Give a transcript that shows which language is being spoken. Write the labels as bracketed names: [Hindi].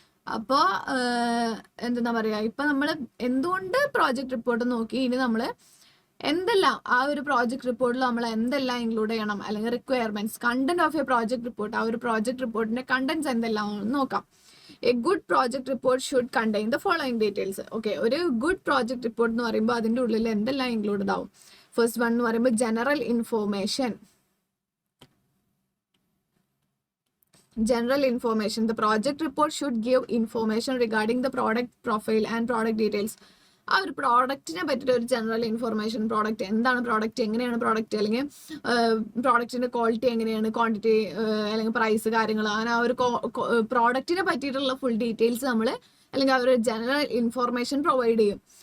[Malayalam] അപ്പോൾ എന്താ പറയുക, ഇപ്പം നമ്മൾ എന്തുകൊണ്ട് പ്രോജക്റ്റ് റിപ്പോർട്ട് നോക്കി, ഇനി നമ്മൾ എന്തെല്ലാം ആ ഒരു പ്രോജക്റ്റ് റിപ്പോർട്ടിൽ നമ്മൾ എന്തെല്ലാം ഇൻക്ലൂഡ് ചെയ്യണം, അല്ലെങ്കിൽ requirements, content of A project report, ആ ഒരു പ്രോജക്റ്റ് റിപ്പോർട്ടിന്റെ കണ്ടന്റ്സ് എന്തെല്ലാം നോക്കാം. [English] A good project report should contain the following details. [Malayalam] Okay, ഒരു ഗുഡ് പ്രോജക്റ്റ് റിപ്പോർട്ട് എന്ന് പറയുമ്പോൾ അതിൻ്റെ ഉള്ളിൽ എന്തെല്ലാം ഇൻക്ലൂഡഡ് ആവും. ഫസ്റ്റ് വൺ എന്ന് പറയുമ്പോൾ general information. [English] The project report should give information regarding the product profile and product details. [Malayalam] ആ ഒരു പ്രോഡക്റ്റിനെ പറ്റിയിട്ട് ഒരു ജനറൽ ഇൻഫോർമേഷൻ, പ്രോഡക്റ്റ് എന്താണ്, പ്രോഡക്റ്റ് എങ്ങനെയാണ്, പ്രോഡക്റ്റ് അല്ലെങ്കിൽ പ്രോഡക്റ്റിന്റെ ക്വാളിറ്റി എങ്ങനെയാണ്, ക്വാണ്ടിറ്റി അല്ലെങ്കിൽ പ്രൈസ് കാര്യങ്ങൾ, അങ്ങനെ ആ ഒരു പ്രോഡക്റ്റിനെ പറ്റിയിട്ടുള്ള ഫുൾ ഡീറ്റെയിൽസ് നമ്മൾ, അല്ലെങ്കിൽ ആ ഒരു ജനറൽ ഇൻഫോർമേഷൻ പ്രൊവൈഡ് ചെയ്യും.